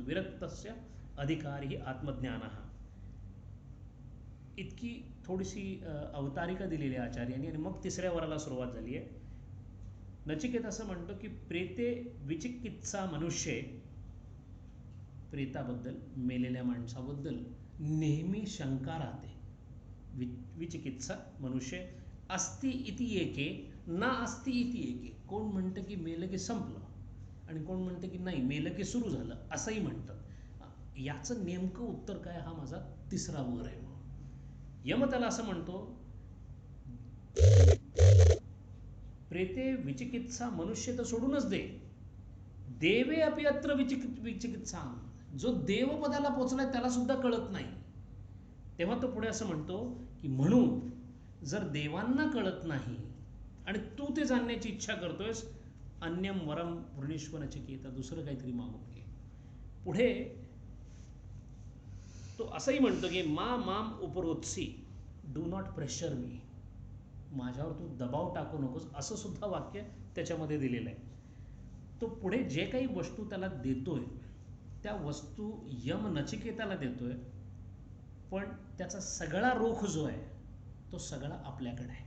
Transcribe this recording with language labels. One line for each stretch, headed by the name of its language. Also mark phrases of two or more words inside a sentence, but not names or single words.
Sanskrit: विरक्तस्य अधिकारी ही आत्मज्ञान.
Marathi: इतकी थोडीशी अवतारिका दिलेली आहे आचार्यांनी. आणि मग तिसऱ्या वराला सुरुवात झाली आहे. नचिकेत असं म्हणतो की
Sanskrit: प्रेते विचिकित्सा मनुष्य,
Marathi: प्रेताबद्दल, मेलेल्या माणसाबद्दल नेहमी शंका राहते.
Sanskrit: विचिकित्सा मनुष्य, अस्ति इति एके ना अस्ति इति एके.
Marathi: कोण म्हणतं की मेलं की संपलं आणि कोण म्हणतं की नाही मेलं की सुरू झालं असंही म्हणतात. याचं नेमकं उत्तर काय हा माझा तिसरा वर आहे. यम त्याला असं म्हणतो,
Sanskrit: प्रेते विचिकित्सा मनुष्य
Marathi: तर सोडूनच दे,
Sanskrit: देवे अपि अत्र विचिकित्सा.
Marathi: जो देवपदाला पोचलाय त्याला सुद्धा कळत नाही. तेव्हा तो पुढे असं म्हणतो की म्हणून जर देवांना कळत नाही आणि तू ते जाणण्याची इच्छा करतोयस,
Sanskrit: अन्यम वरम वृणीश्व नचिकेता,
Marathi: दुसरं काहीतरी मागून घे. पुढे तो असंही म्हणतो की
Sanskrit: माम उपरोत्सी,
English: do not pressure me,
Marathi: माझ्यावर तू दबाव टाकू नकोस, असं सुद्धा वाक्य त्याच्यामध्ये दिलेलं आहे. तो पुढे जे काही वस्तू त्याला देतोय त्या वस्तू यम नचिकेताला देतोय, पण त्याचा सगळा रोख जो आहे तो सगळा आपल्याकडे आहे.